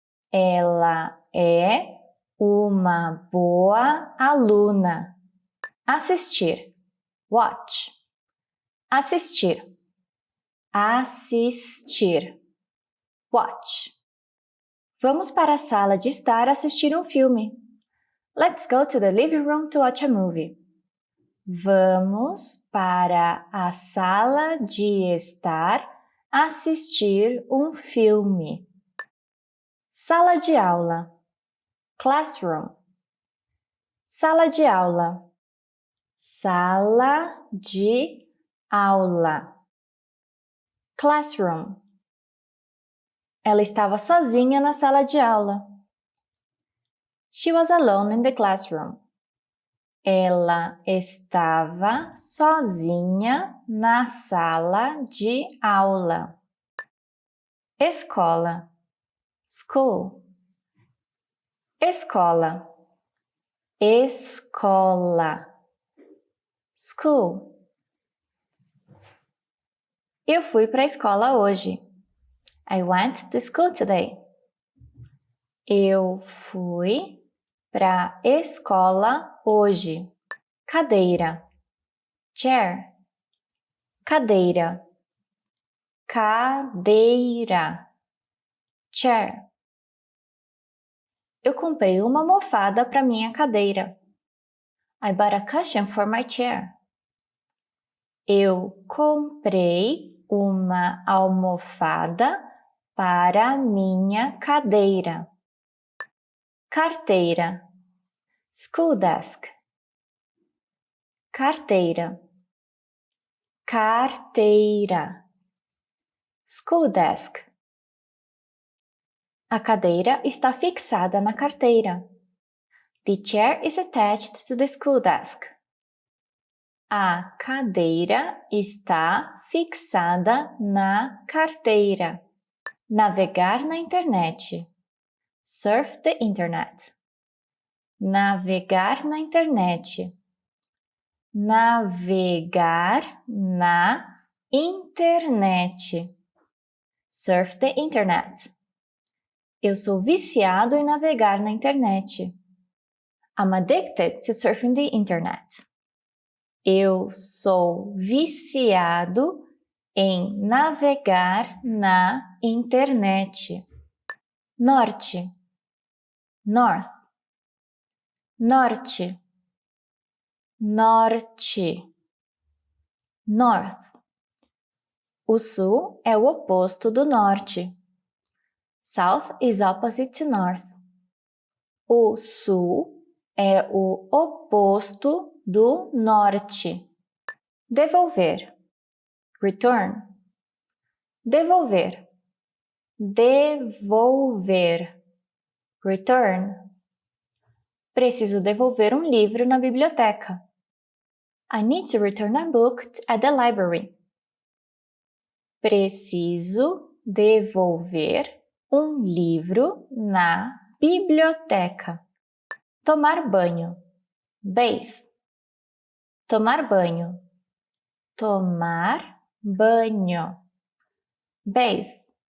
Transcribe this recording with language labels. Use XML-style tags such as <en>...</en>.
<pt>Ela é uma boa aluna. Assistir. Watch. Assistir. Assistir. Watch. Vamos para a sala de estar assistir um filme.</pt> <en>Let's go to the living room to watch a movie.</en> <pt>Vamos para a sala de estar assistir um filme. Sala de aula. Classroom. Sala de aula. Sala de aula. Classroom. Ela estava sozinha na sala de aula.</pt> <en>She was alone in the classroom.</en> <pt>Ela estava sozinha na sala de aula. Escola. School. Escola. Escola. School. Eu fui para a escola hoje.</pt> <en>I went to school today.</en> <pt>Eu fui para a escola hoje. Cadeira. Chair. Cadeira. Cadeira. Chair. Eu comprei uma almofada para minha cadeira.</pt> <en>I bought a cushion for my chair.</en> <pt>Eu comprei uma almofada para minha cadeira. Carteira.</pt> <en>School desk.</en> <pt>Carteira.</pt> <en>Carteira. School desk.</en> <pt>A cadeira está fixada na carteira.</pt> <en>The chair is attached to the school desk.</en> <pt>A cadeira está fixada na carteira. Navegar na internet.</pt> <en>Surf the internet.</en> <pt>Navegar na internet. Navegar na internet.</pt> <en>Surf the internet.</en> <pt>Eu sou viciado em navegar na internet.</pt> <en>I'm addicted to surfing the internet.</en> <pt>Eu sou viciado em navegar na internet. Norte. North. Norte. Norte. North. O sul é o oposto do norte.</pt> <en>South is opposite to north.</en> <pt>O sul é o oposto do norte. Devolver. Return. Devolver. Devolver. Return. Preciso devolver um livro na biblioteca.</pt> <en>I need to return a book at the library.</en> <pt>Preciso devolver um livro na biblioteca. Tomar banho. Bathe. Tomar banho. Tomar banho. Bathe.</pt>